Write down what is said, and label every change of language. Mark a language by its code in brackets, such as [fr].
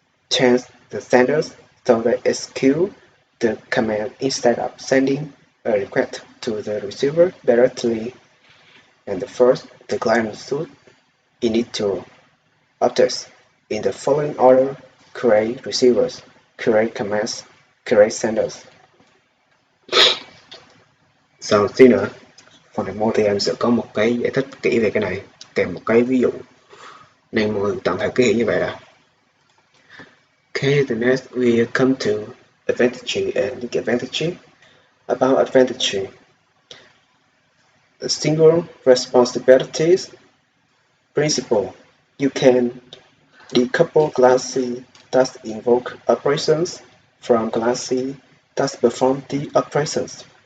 [en] Change the senders so they execute the command instead of sending a request to the receiver directly. And first, the client should initial objects in the following order: create receivers, create commands, create senders. [vi] Sau tí nữa, phần này mô thì em sẽ có một cái giải thích kỹ về cái này, kèm một cái ví dụ. Nên mọi người tạm thời cứ hiểu như vậy là. [en] Okay, the next we come to advantage and disadvantage. About advantage, the single responsibilities principle. You can decouple class that invoke operations from class that perform the operations.